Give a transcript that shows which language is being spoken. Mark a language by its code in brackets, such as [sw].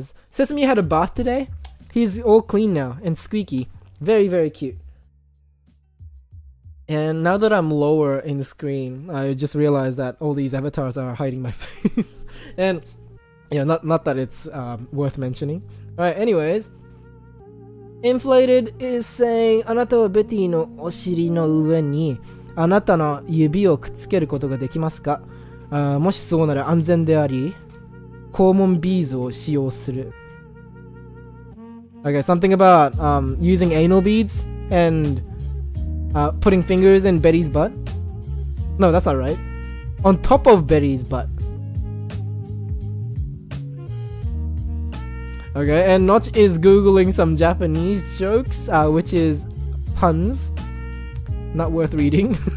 [en] Sesame had a bath today? He's all clean now and squeaky. Very, very cute. And now that I'm lower in the screen, I just realized that all these avatars are hiding my face. And yeah, not that it's worth mentioning. Alright, anyways. Inflated is saying, [ja] あなたはベティのお尻の上にあなたの指をくっつけることができますか？もしそうなら安全であり、肛門ビーズを使用する。 [en] Okay, something about using anal beads and putting fingers in Betty's butt. No, that's not right. On top of Betty's butt. Okay, and Notch is googling some Japanese jokes, which is puns. Not worth reading.